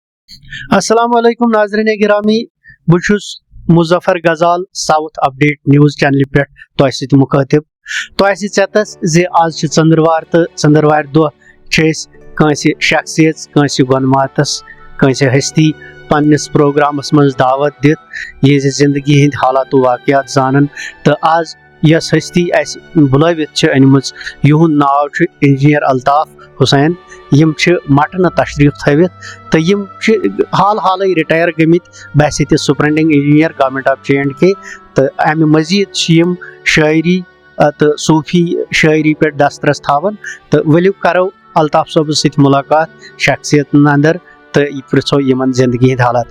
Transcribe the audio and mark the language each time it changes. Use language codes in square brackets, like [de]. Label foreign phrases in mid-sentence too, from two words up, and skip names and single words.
[ar] السلام علیکم [ks] ناظرین گرامی بہٕ مظفر غزال ساؤتھ اپڈیٹ نیوز چینل پہ تہ ست مخاطب تہ ژےٚ زِ آز چھ ژندروار تو ژندروار دۄہ چھِ أسۍ کٲنٛسہِ شخصیت کٲنٛسہِ گۄنماتس کٲنٛسہِ ہستی پننس پروگرامس منٛز دعوت دِتھ یہنٛزِ زندگی ہٕنٛدۍ حالات و واقعات زانن تہٕ آز یس ہستی اسہِ بُلٲوِتھ چھِ أنمٕژ یِہُنٛد ناو چھُ انجینئر الطاف حسین یم چھِ مٹنہٕ تشریف تھٲوِتھ تہٕ یم چھِ حال حالٕے رِٹایر گٔمٕتۍ بحثیت [en] superintending engineer government of J&K [ks] تہٕ امہِ مزید چھِ یم شاعری تہٕ صوفی شاعری پٮ۪ٹھ دسترس تھاوان تہٕ ؤلِو کرو الطاف صٲبس سۭتۍ ملاقات شخصیتن اندر تہٕ پرژھو یمن زندگی ہٕنٛدۍ حالات.